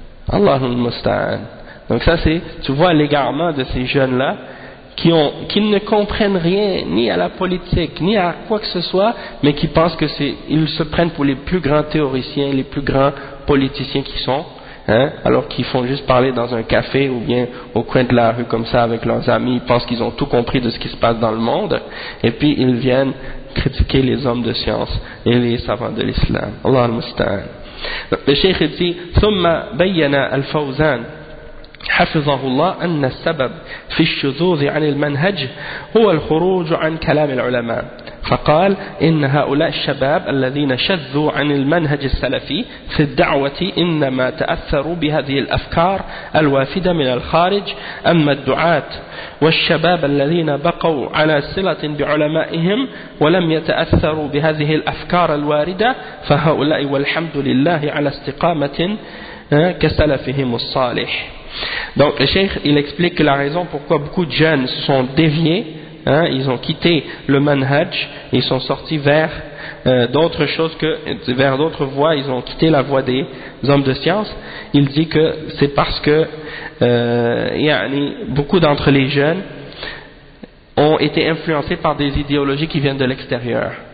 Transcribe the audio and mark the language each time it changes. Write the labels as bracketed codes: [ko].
[fr] Allahu Musta'an. Donc ça c'est, tu vois l'égarement de ces jeunes-là qui ne comprennent rien ni à la politique ni à quoi que ce soit, mais qui pensent que ils se prennent pour les plus grands théoriciens, les plus grands politiciens qui sont, hein, alors qu'ils font juste parler dans un café ou bien au coin de la rue comme ça avec leurs amis, ils pensent qu'ils ont tout compris de ce qui se passe dans le monde, et puis ils viennent critiquer les hommes de science et les savants de l'islam. Allah al-musta'an. Le cheikh dit [ar] « ثم بينا الفوزان حفظه الله أن السبب في الشذوذ عن المنهج هو الخروج عن كلام العلماء فقال إن هؤلاء الشباب الذين شذوا عن المنهج السلفي في الدعوة إنما تأثروا بهذه الأفكار الوافدة من الخارج أما الدعاة والشباب الذين بقوا على صلة بعلمائهم ولم يتأثروا بهذه الأفكار الواردة فهؤلاء والحمد لله على استقامة كسلفهم الصالح. [fr] Donc le cheikh il explique que la raison pourquoi beaucoup de jeunes se sont déviés, hein, ils ont quitté le manhaj, ils sont sortis vers d'autres choses, que vers d'autres voies, ils ont quitté la voie des hommes de science. Il dit que c'est parce que yani, beaucoup d'entre les jeunes ont été influencés par des idéologies qui viennent de l'extérieur.